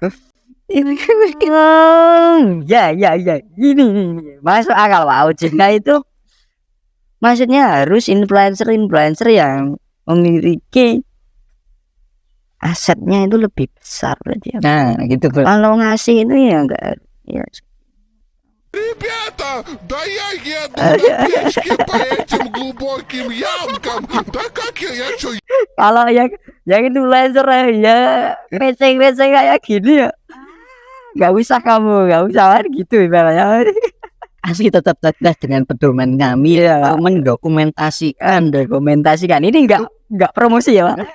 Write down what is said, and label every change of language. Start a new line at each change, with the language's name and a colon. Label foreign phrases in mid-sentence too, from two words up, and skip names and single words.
Indonesian: Ya, ini masuk akal Pak. OJK itu maksudnya harus influencer yang memiliki asetnya itu lebih besar berarti ya. Nah, gitu bro. Kalau ngasih itu ya enggak ya.
Russian: Ребята, да я еду на печке по этим глубоким ямкам. Да как я что,
Indonesian: Kalau yang influencer ya receh-receh kayak gini ya. Enggak usah gitu ibaratnya. Asli tetap tegas dengan pedoman kami Iya. mendokumentasikan. Ini enggak promosi ya, Pak.